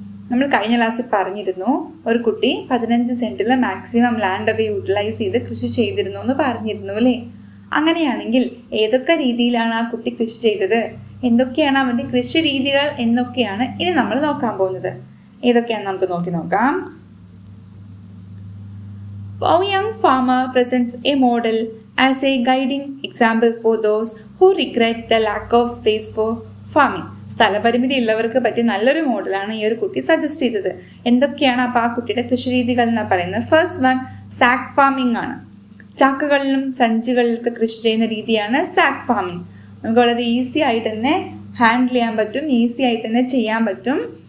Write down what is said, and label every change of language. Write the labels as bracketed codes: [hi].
[ml] നമ്മൾ കഴിഞ്ഞ ക്ലാസ്സിൽ പറഞ്ഞിരുന്നു, ഒരു കുട്ടി 15 സെൻറ്റിൽ മാക്സിമം ലാൻഡൊക്കെ യൂട്ടിലൈസ് ചെയ്ത് കൃഷി ചെയ്തിരുന്നു എന്ന് പറഞ്ഞിരുന്നു അല്ലേ? അങ്ങനെയാണെങ്കിൽ ഏതൊക്കെ രീതിയിലാണ് ആ കുട്ടി കൃഷി ചെയ്തത്, എന്തൊക്കെയാണ് അവൻ്റെ കൃഷി രീതികൾ എന്നൊക്കെയാണ് ഇനി നമ്മൾ നോക്കാൻ പോകുന്നത്. ഏതൊക്കെയാണെന്ന് നമുക്ക് നോക്കാം. [en] A young farmer presents a model as a guiding example for those who regret the lack of space for farming. [ml] സ്ഥലപരിമിതി ഉള്ളവർക്ക് പറ്റിയ നല്ലൊരു മോഡലാണ് ഈ ഒരു കുട്ടി സജസ്റ്റ് ചെയ്തത്. എന്തൊക്കെയാണ് അപ്പോൾ ആ കുട്ടിയുടെ കൃഷി രീതികൾ എന്നാണ് പറയുന്നത്? ഫസ്റ്റ് വൺ സാക്ക് ഫാമിംഗ് ആണ്. ചാക്കുകളിലും സഞ്ചികളിലൊക്കെ കൃഷി ചെയ്യുന്ന രീതിയാണ് സാക്ക് ഫാമിംഗ്. നമുക്ക് വളരെ ഈസി ആയിട്ട് തന്നെ ഹാൻഡിൽ ചെയ്യാൻ പറ്റും, ഈസി ആയിട്ട് തന്നെ ചെയ്യാൻ പറ്റും.